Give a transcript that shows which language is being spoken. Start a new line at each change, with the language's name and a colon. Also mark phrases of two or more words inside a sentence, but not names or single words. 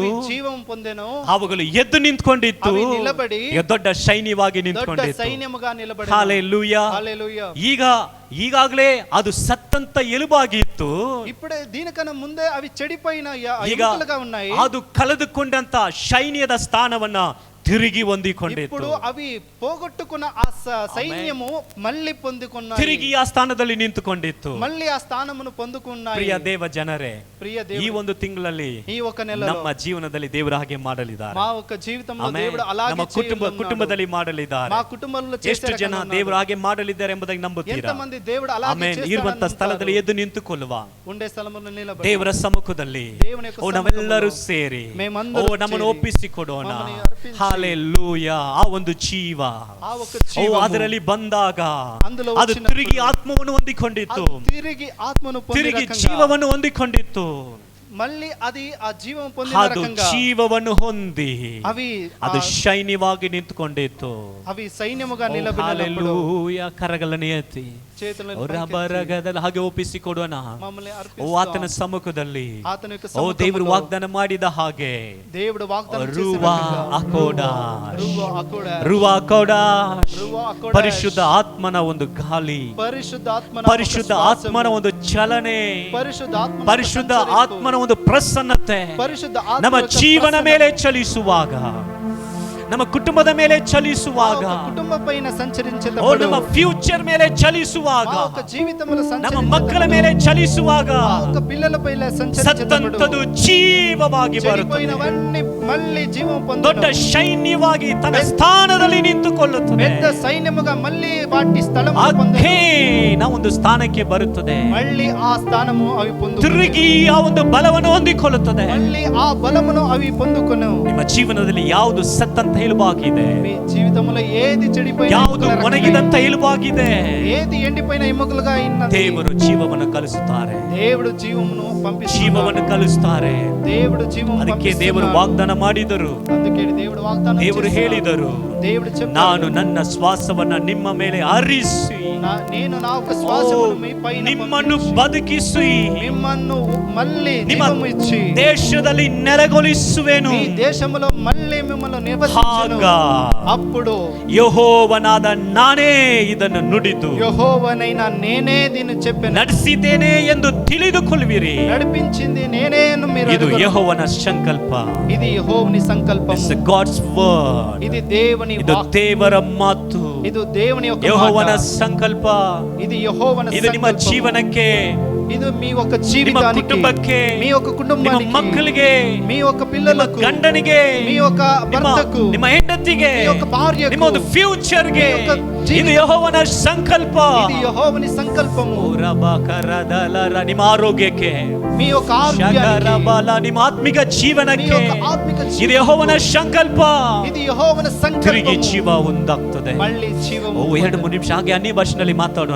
Telugu: అవి జీవం పొందెను.
Kannada: ಅವುಗಳು ಎದ್ದು ನಿಂತ್ಕೊಂಡಿತ್ತು.
Telugu: అవి నిలబడి
Kannada: ದೊಡ್ಡ ಸೈನ್ಯವಾಗಿ దొడ్డ ನಿಂತ್ಕೊಂಡಿತ್ತು.
Telugu: సైన్యముగా నిలబడెను.
Kannada: ಹಾಲೆಲೂಯಾ.
Telugu: హల్లెలూయా.
Kannada: ಈಗಾಗಲೇ ಅದು ಸತ್ತಂತ ಎಲುಬಾಗಿತ್ತು.
Telugu: ఇప్పుడే దీనికన్నా ముందే అవి చెడిపోయిన
Kannada: ಈಗ
Telugu: ఎముకలుగా ఉన్నాయి.
Kannada: ಅದು ಕಳೆದುಕೊಂಡಂತ ಸೈನ್ಯದ ಸ್ಥಾನವನ್ನ తిరిగి ಹೊಂದಿಕೊಂಡಿತು.
Telugu: ఇప్పుడు అవి పోగొట్టుకున్న ఆ సైన్యము మళ్ళీ పొందుకున్నాయి,
Kannada: తిరిగి ఆ స్థಾನದಲ್ಲಿ ನಿಂತುಕೊಂಡಿತ್ತು.
Telugu: మళ్ళీ ఆ స్థానమును పొందుకున్నాయి.
Kannada: ಪ್ರಿಯ ದೇವ ಜನರೇ,
Telugu: ప్రియ
Kannada: ಈ ಒಂದು ತಿಂಗಳಲ್ಲಿ
Telugu: ఈ ఒక నెలలో
Kannada: ನಮ್ಮ ಜೀವನದಲ್ಲಿ ದೇವರು ಹಾಗೆ ಮಾಡಲಿದ್ದಾರೆ.
Telugu: మా ఒక జీవితంలో
Kannada: ಆಮೆನ್.
Telugu: దేవుడు అలాగే
Kannada: ನಮ್ಮ ಕುಟುಂಬದಲ್ಲಿ ಮಾಡಲಿದ್ದಾರೆ.
Telugu: మా కుటుంబంలో
Kannada: ಎಷ್ಟು ಜನ ದೇವರು ಹಾಗೆ ಮಾಡಲಿದ್ದಾರೆ ಎಂಬುದಾಗಿ ನಂಬುತ್ತೀರಾ?
Telugu: ఎంతమంది దేవుడు అలాగే
Kannada: ಆಮೆನ್. ಇರುವಂತ ಸ್ಥಳದಲ್ಲಿ ಎದ್ದು ನಿಂತುಕೊಳ್ಳುವ,
Telugu: ఉండే స్థలములో నిలబడి
Kannada: ದೇವರ ಸಮ್ಮುಖದಲ್ಲಿ
Telugu: దేవుని యొక్క
Kannada: ನಾವೆಲ್ಲರೂ ಸೇರಿ
Telugu: మేమందరం
Kannada: ನಮ್ಮನ್ನು
Telugu: చేరి
Kannada: ಒಪ್ಪಿಸಿಕೊಡೋಣ.
Telugu: మమ్మల్ని అర్పించి
Kannada: ಹಲ್ಲೆಲೂಯಾ. ಆ ಒಂದು ಜೀವ
Telugu: ఆ ఒక జీవము
Kannada: ಅದರಲ್ಲಿ ಬಂದಾಗ
Telugu: అందులో
Kannada: ಅದು
Telugu: వచ్చినప్పుడు
Kannada: ತಿರುಗಿ ಆತ್ಮವನ್ನು ಹೊಂದಿಕೊಂಡಿತ್ತು,
Telugu: తిరిగి ఆత్మను పొందే
Kannada: ತಿರುಗಿ
Telugu: రకంగా
Kannada: ಜೀವವನ್ನು ಹೊಂದಿಕೊಂಡಿತ್ತು.
Telugu: మళ్ళీ అది ఆ జీవం పొందిన
Kannada: ಅದು
Telugu: రకంగా
Kannada: ಜೀವವನ್ನು ಹೊಂದಿ
Telugu: అవి
Kannada: ಅದು ಶೈನ್ಯವಾಗಿ ನಿಂತುಕೊಂಡಿತ್ತು.
Telugu: అవి సైన్యముగా నిలబడినప్పుడు
Kannada: ಹಲ್ಲೆಲೂಯಾ. ಕರಗಳನ್ನು ಎತ್ತಿ
Telugu: చేతులను
Kannada: ರಬರಗದಲ್ಲಿ ಹಾಗೆ ಒಪ್ಪಿಸಿಕೊಡೋಣ.
Telugu: మమ్మల్ని
Kannada: ಓ ಆತನ ಸಮ್ಮುಖದಲ್ಲಿ
Telugu: ఆతని యొక్క
Kannada: ಓ ದೇವರು
Telugu: సముఖములో
Kannada: ವಾಗ್ದಾನ ಮಾಡಿದ ಹಾಗೆ
Telugu: దేవుడు వాగ్దానం చేసిన
Hebrew: ರುವಾ
Telugu: రకంగా
Hebrew: ಅಕೋಡಾಶ್, רוח הקודש רוח הקודש, רוח הקודש
Kannada: ಪರಿಶುದ್ಧ ಆತ್ಮನ ಒಂದು ಗಾಳಿ,
Telugu: పరిశుద్ధాత్మన
Kannada: ಪರಿಶುದ್ಧ ಆತ್ಮನ ಒಂದು ಚಲನೆ,
Telugu: పరిశుద్ధాత్మన
Kannada: ಪರಿಶುದ್ಧ ಆತ್ಮನ ಒಂದು ಪ್ರಸನ್ನತೆ
Telugu: పరిశుద్ధ
Kannada: ನಮ್ಮ
Telugu: ఆత్మ యొక్క
Kannada: ಜೀವನ
Telugu: ప్రసన్నత
Kannada: ಮೇಲೆ ಚಲಿಸುವಾಗ, ನಮ್ಮ ಕುಟುಂಬದ ಮೇಲೆ ಚಲಿಸುವಾಗ,
Telugu: మా యొక్క కుటుంబం పైన
Kannada: ಓ
Telugu: సంచరించేటప్పుడు
Kannada: ನಮ್ಮ ಫ್ಯೂಚರ್ ಮೇಲೆ ಚಲಿಸುವಾಗ,
Telugu: మా యొక్క జీవితంలో
Kannada: ನಮ್ಮ
Telugu: సంచరించేటప్పుడు
Kannada: ಮಕ್ಕಳ ಮೇಲೆ ಚಲಿಸುವಾಗ
Telugu: మా యొక్క పిల్లల పైన సంచరించేటప్పుడు
Kannada: ಸತ್ತಂತದು ಜೀವವಾಗಿ ಬರುತ್ತದೆ.
Telugu: చెడిపోయినవన్నీ మళ్ళీ జీవం
Kannada: ದೊಡ್ಡ
Telugu: పొందును,
Kannada: ಶೈನ್ಯವಾಗಿ ತನ್ನ ಸ್ಥಾನದಲ್ಲಿ ನಿಂತುಕೊಳ್ಳುತ್ತದೆ.
Telugu: పెద్ద సైన్యముగా మళ్ళీ వాటి స్థలము పొందును,
Kannada: ಅಗೇನ್ ಆ ಒಂದು ಸ್ಥಾನಕ್ಕೆ ಬರುತ್ತದೆ.
Telugu: మళ్ళీ ఆ స్థానము అవి పొందును,
Kannada: ತಿರುಗಿ ಆ ಒಂದು ಬಲವನ್ನು ಹೊಂದಿಕೊಳ್ಳುತ್ತದೆ.
Telugu: మళ్ళీ ఆ బలమును అవి పొందుకొను.
Kannada: ನಿಮ್ಮ ಜೀವನದಲ್ಲಿ ಯಾವುದು ಸತ್ತಂತ ಎಲುಬಾಗಿದೆ,
Telugu: మీ జీవితంలో ఏది చెడిపోయిన
Kannada: ಯಾವುದು
Telugu: ఎముకల రకమై,
Kannada: ಒಣಗಿದಂತ ಎಲುಬಾಗಿದೆ,
Telugu: ఏది ఎండిపోయిన ఎముకలుగా ఉన్నది,
Kannada: ದೇವರು ಜೀವವನ್ನು ಕಲಿಸುತ್ತಾರೆ,
Telugu: దేవుడు జీవమును పంపిస్తున్నాడు,
Kannada: ಜೀವವನ್ನು ಕಲಿಸುತ್ತಾರೆ.
Telugu: దేవుడు జీవము
Kannada: ಅದಕ್ಕೆ ದೇವರು ವಾಗ್ದಾನ ಮಾಡಿದರು,
Telugu: అందుకే దేవుడు వాగ్దానం
Kannada: ದೇವರು
Telugu: చేస్తున్నాడు.
Kannada: ಹೇಳಿದರು,
Telugu: దేవుడు చెప్పాడు,
Kannada: ನಾನು ನನ್ನ ಶ್ವಾಸವನ್ನ ನಿಮ್ಮ ಮೇಲೆ ಹರಿಸಿ
Telugu: నేను నా ఒక శ్వాసమును మీ పైన
Kannada: ನಿಮ್ಮನ್ನು
Telugu: పంపించి,
Kannada: ಬದುಕಿಸಿ
Telugu: మిమ్మల్ని మళ్ళీ
Kannada: ನಿಮ್ಮ
Telugu: జీవము ఇచ్చి
Kannada: ದೇಶದಲ್ಲಿ ನೆಲೆಗೊಳಿಸುವೆನು.
Telugu: మీ దేశములో మళ్ళీ మిమ్మల్ని నివసించును.
Kannada: ಆಗ
Telugu: అప్పుడు
Kannada: ಯೆಹೋವನಾದ ನಾನೇ ಇದನ್ನು ನುಡಿದು
Telugu: యెహోవానైనా నేనే దీన్ని చెప్పాను,
Kannada: ನಡೆಸಿದ್ದೇನೆ ಎಂದು ತಿಳಿದುಕೊಳ್ಳುವಿರಿ.
Telugu: నడిపించింది నేనేను మీరు
Kannada: ಇದು
Telugu: ఎరుగుదురు.
Kannada: ಯೆಹೋವನ ಸಂಕಲ್ಪ.
Telugu: ఇది యెహోవాని సంకల్పం,
English: It's God's word.
Telugu: ఇది దేవుని
Kannada: ಇದು
Telugu: వాక్కు,
Kannada: ದೇವರ ಮಾತು.
Telugu: ఇది దేవుని యొక్క
Kannada: ಯೆಹೋವನ
Telugu: మాట,
Kannada: ಸಂಕಲ್ಪ.
Telugu: ఇది యెహోవాని
Kannada: ಇದು ನಿಮ್ಮ
Telugu: సంకల్పం.
Kannada: ಜೀವನಕ್ಕೆ,
Telugu: ఇది మీ యొక్క
Kannada: ನಿಮ್ಮ
Telugu: జీవితానికి,
Kannada: ಕುಟುಂಬಕ್ಕೆ,
Telugu: మీ యొక్క
Kannada: ನಿಮ್ಮ
Telugu: కుటుంబానికి,
Kannada: ಮಕ್ಕಳಿಗೆ,
Telugu: మీ యొక్క
Kannada: ನಿಮ್ಮ
Telugu: పిల్లలకు,
Kannada: ಗಂಡನಿಗೆ,
Telugu: మీ యొక్క ಭర్తకు,
Kannada: ನಿಮ್ಮ ಹೆಂಡತಿಗೆ,
Telugu: మీ యొక్క భార్యకు,
Kannada: ನಿಮ್ಮ ಒಂದು ಫ್ಯೂಚರ್ಗೆ
Telugu: మీ యొక్క జీవితం,
Kannada: ಇದು ಯೆಹೋವನ ಸಂಕಲ್ಪ.
Telugu: ఇది యెహోవాని సంకల్పము.
Kannada: ನಿಮ್ಮ ಆರೋಗ್ಯಕ್ಕೆ,
Telugu: మీ యొక్క ఆరోగ్యానికి,
Kannada: ಶಗರಬಲ, ನಿಮ್ಮ ಆತ್ಮಿಕ
Telugu: మీ
Kannada: ಜೀವನಕ್ಕೆ
Telugu: యొక్క ఆత్మిక
Kannada: ಇದು
Telugu: జీవితం,
Kannada: ಯೆಹೋವನ ಸಂಕಲ್ಪ.
Telugu: ఇది యెహోవాని
Kannada: ತಿರುಗಿ
Telugu: సంకల్పము.
Kannada: ಜೀವ ಒಂದಾಗ್ತದೆ.
Telugu: మళ్ళీ జీవము.
Kannada: 2-3 ನಿಮಿಷ ಹಾಗೆ ಅನ್ಯ ಭಾಷೆನಲ್ಲಿ ಮಾತಾಡೋಣ.